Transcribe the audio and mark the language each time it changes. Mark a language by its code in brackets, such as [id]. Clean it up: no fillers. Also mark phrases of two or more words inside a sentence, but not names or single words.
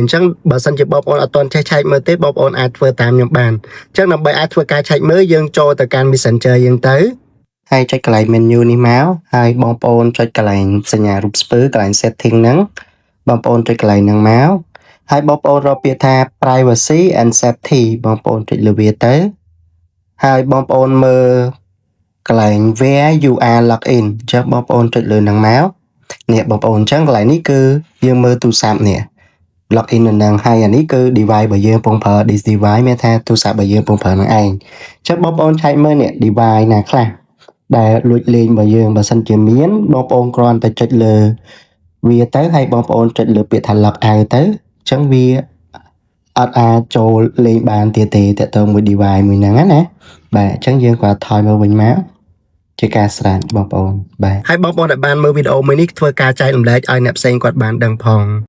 [km] ញ្ចឹងបើសិនជាបងប្អូនអត់ទាន់ចេះឆែកមើលទេបងប្អូនអាចធ្វើតាមខ្ញុំបានអញ្ចឹងដើម្បីអាចធ្វើការឆែកមើលយើងចូលទៅកាន់ Messenger យើងទៅហើយចុចកន្លែង menu នេះមកហើយបងប្អូនចុចកន្លែងសញ្ញារូបស្ពើក ន្លែង setting ហ្នឹងបងប្អូនចុចកន្លែងហ្នឹងមកហើយបងប្អូនរកពាក្យថា [en] privacy and safety [km] បងប្អូនចុចលើវាទៅហើយបងប្អូនមើលកន្លែង [en] where you are logged in [km] អញ្ចឹងបងប្អូនចុចលើហ្នឹងមកនេះបងប្អូនអញ្ចឹងកន្លែងនេះគឺយើងមើលទូរស័ព្ទនេះ login នៅនឹងហើយអានេះគឺ device របស់យើងកំពុងប្រើ [en] this device [km] មានថាទូរស័ព្ទរបស់យើងកំពុងប្រើនឹងឯងអញ្ចឹងបងប្អូនឆែកមើលនេះ device ណាខ្លះដែលលួចលេងរបស់យើងបើសិនជាមានបងប្អូនគ្រាន់តែចុចលើវាទៅហើយបងប្អូនចុចលើពាក្យថា [en] log out [km] ទៅអញ្ចឹងវាអត់អាចចូលលេងបានទៀតទេតើតើមួយ device មួយហ្នឹងណាបាទអញ្ចឹងយើងគាត់ថយមកវិញមកជាការស្រេចបងប្អូនបាទហើយបងប្អូនដែលបានមើលវីដេអូមួយនេះធ្វើការចែករំលែកឲ្យអ្នកផ្សេងគាត់បានដឹងផង